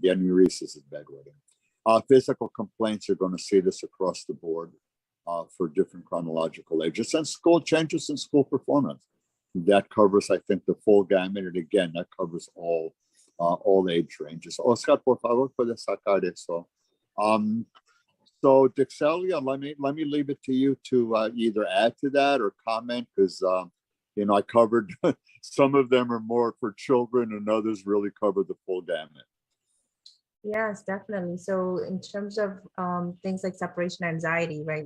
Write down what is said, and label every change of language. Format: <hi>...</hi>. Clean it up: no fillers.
<en>The enuresis is bedwetting. Physical complaints, you're going to see this across the board for different chronological ages, and school changes in school performance. That covers, I think, the full gamut, and again, that covers all age ranges.</en> <es>Oscar, por favor, puedes sacar eso.</es> <en>So, Dixelia, let me leave it to you to either add to that or comment, because I covered some of them are more for children, and others really cover the full gamut. Yes, definitely. So in terms of things like separation anxiety, right?</en>